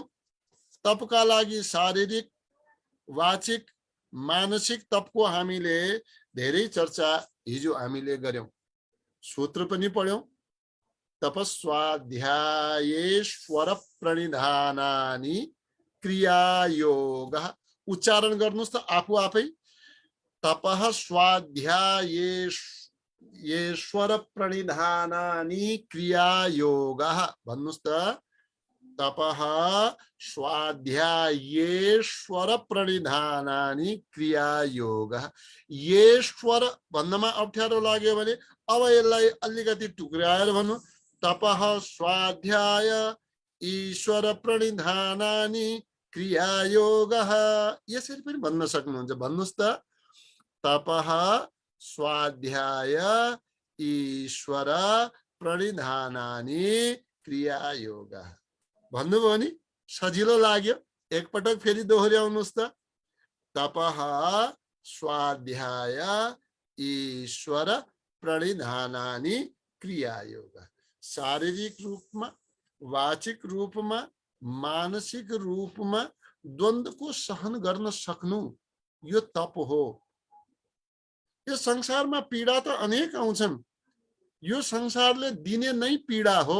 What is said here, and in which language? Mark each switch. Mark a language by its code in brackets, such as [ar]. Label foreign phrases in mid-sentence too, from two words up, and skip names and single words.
[ne] तपका लागि शारीरिक, वाचिक, मानसिक तपको हामीले धेरै चर्चा हिजो हामीले गर्यौं। सूत्र पनि पढ्यौं। [sa] तपस्वाध्यायेश्वर प्रणिधानानि क्रियायोगः। [ne] उच्चारण गर्नुस् त आफू आफै। [sa] तपः स्वाध्यायेश्वर प्रणिधानानि क्रियायोगः [ne] भन्नुस् त। [sa] तपः स्वाध्यायेश्वर प्रणिधानानि क्रियायोगः। [ne] येश्वर भन्नमा अप्ठ्यारो लाग्यो भने अब यसलाई अलिकति टुक्राएर भन्नु, [sa] तपः स्वाध्याय ईश्वर प्रणिधानानि क्रियायोगः। [ne] यसरी पनि भन्न सक्नुहुन्छ। भन्नुस् त, [sa] तपः स्वाध्याय ईश्वर प्रणिधानानि क्रियायोगः [ne] भन्नुभयो नि सजिलो लाग्यो। एकपटक फेरि दोहोर्याउनुस् त। [sa] तपः स्वाध्याय ईश्वर प्रणिधानानि क्रियायोगः। [ne] शारीरिक रूपमा, वाचिक रूपमा, मानसिक रूपमा द्वन्द्वको सहन गर्न सक्नु यो तप हो। यो संसारमा पीडा त अनेक आउँछन्, यो संसारले दिने नै पीडा हो।